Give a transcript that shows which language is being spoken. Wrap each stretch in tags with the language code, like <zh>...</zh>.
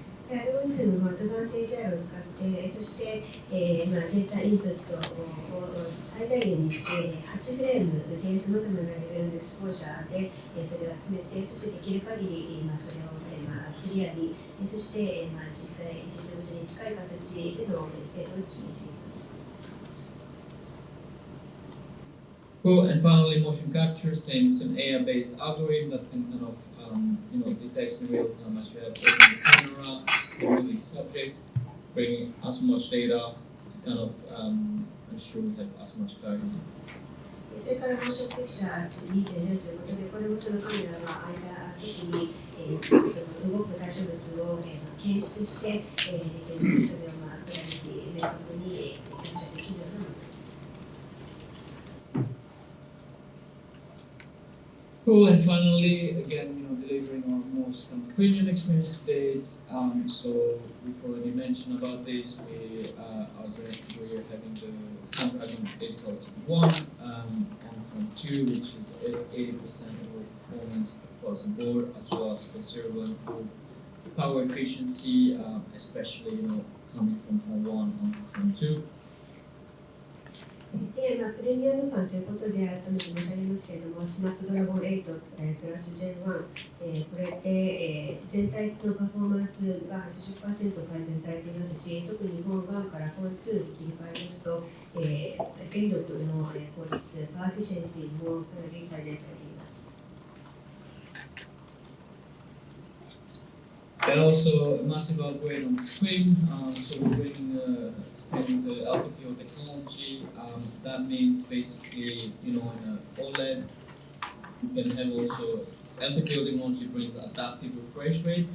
<ja>アルゴリズムはアドバンス HDR を使って、そして、データインプットを最大限にして、8フレームでさまざまなレベルのエクスポージャーでそれを集めて、そしてできる限りそれをクリアに、そして実際、実物に近い形での精度を実現しています。</ja> <en>Cool, and finally, motion capture, same it's an AI-based algorithm that can detects in real time as you have opened the camera, stimulating subjects, bringing as much data to ensure we have as much clarity.</en> <ja>それからモーションピクチャー2.0ということで、これもそのカメラが間的にその動く対象物を検出して、それをクラリティ明確にキャプチャーできるようなものです。</ja> <en>Cool, and finally, again, delivering our most premium experience to date. So we've already mentioned about this. We're having the Snapdragon 812 on Phone 2, which is 80% over performance across the board, as well as considerable improved power efficiency, especially coming from Phone 1 on Phone 2.</en> <ja>で、プレミアム感ということで改めて申し上げますけれども、スナップドラゴン8プラス Gen1、これで、全体のパフォーマンスが 80% 改善されていますし、特にフォン1からフォン2に切り替えますと、電力の効率、パワーエフィシェンシーもかなり改善されています。</ja> <en>And also a massive upgrade on the screen. So we're bringing the LTPO technology. That means basically, in an OLED You can have also LTPO technology brings adaptive refresh rate.</en>